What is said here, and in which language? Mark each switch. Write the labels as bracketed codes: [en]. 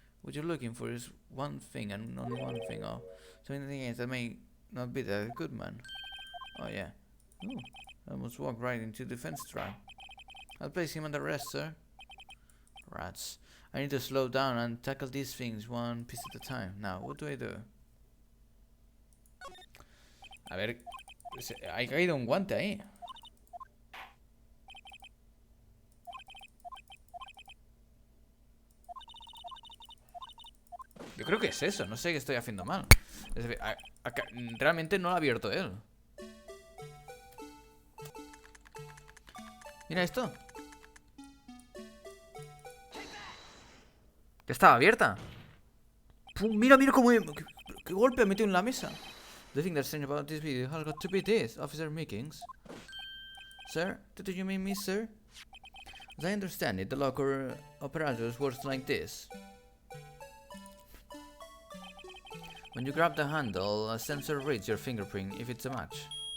[en] What you're looking for is one thing and only one thing. Oh, so anything else that may not be that Goodman. Oh yeah. Ooh, I almost walked right into the defense trap. I'll place him under arrest, sir. Rats. I need to slow down and tackle these things one piece at a time. Now, what do I do? [es] A ver, ha caído un guante ahí. Yo creo que es eso, no sé qué estoy haciendo mal. Es decir, realmente no lo ha abierto él. Mira esto. Ya estaba abierta. ¡Pum! Mira cómo... ¿Qué golpe ha metido en la mesa? [en] The thing that's strange about this video has got to be this, Officer Meekings. Sir? Did you mean me, sir? As I understand it, the locker apparatus works like this. When you grab the handle, a sensor reads your fingerprint if it's a match.